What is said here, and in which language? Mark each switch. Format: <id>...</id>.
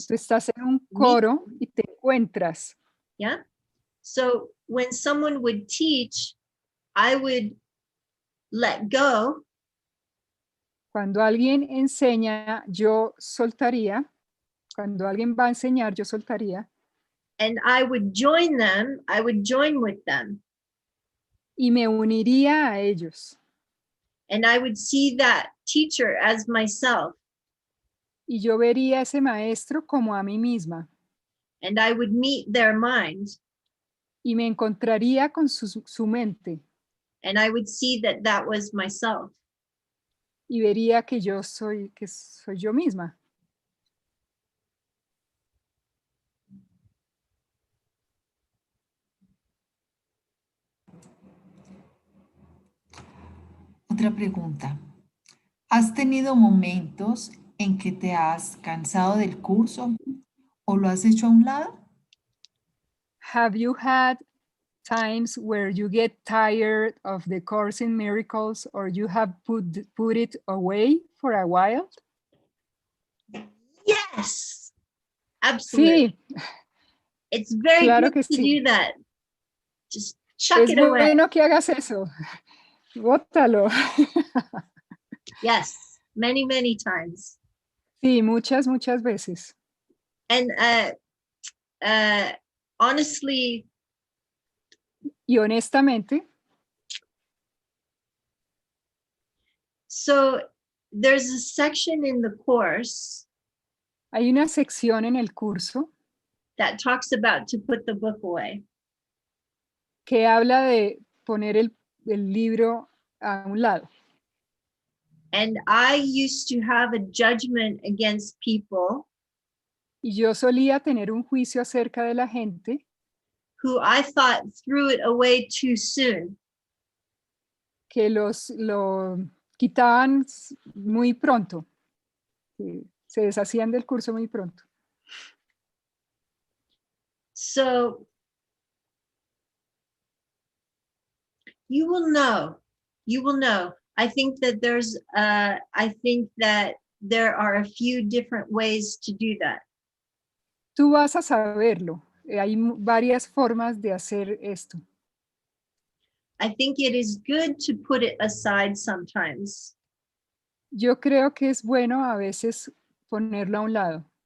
<es>tú estás en un coro y te encuentras.</es> <en>yeah. So when someone would teach, I would let go.</en> <es>Cuando alguien enseña, yo soltaría. Cuando alguien va a enseñar, yo soltaría.</es> <en>And I would join them. I would join with them.</en> <es>Y me uniría a ellos.</es> <en>And I would see that teacher as myself.</en> <es>Y yo vería a ese maestro como a mí misma.</es> <en>And I would meet their mind.</en> <es>Y me encontraría con su mente.</es> <en>And I would see that was myself.</en> <es>Y vería que soy yo misma. Otra pregunta. ¿Has tenido momentos en que te has cansado del curso o lo has hecho a un lado?</es> <en>Have you had times where you get tired of the Course in Miracles or you have put it away for a while? Yes, absolutely.</en> <es>Sí,</es> <en>It's very</en> <es>claro</es> <en>good</en> <es>que</es> <en>to</en> <es>sí.</es> <en>do that. Just chuck</en> <es>Es</es> <en>it away.</en> <es>bueno que hagas eso. Bótalo.</es> <en>Yes, many, many times.</en> <es>Sí, muchas veces.</es> <en>And honestly,</en> <es>Y honestamente,</es> <en>so there's a section in the course</en> <es>hay una sección en el curso</es> <en>that talks about to put the book away.</en> <es>que habla de poner el libro a un lado.</es> <en>And I used to have a judgment against people</en> <es>Y yo solía tener un juicio acerca de la gente</es> <en>who I thought threw it away too soon.</en> <es>que lo quitaban muy pronto. Se deshacían del curso muy pronto.</es> <en>So you will know. I think that there are a few different ways to do that.</en> <es>Tú vas a saberlo. Hay varias formas de hacer esto.</es> <en>I think it is good to put it aside sometimes.</en> <es>Yo creo que es bueno a veces ponerlo a un lado.</es>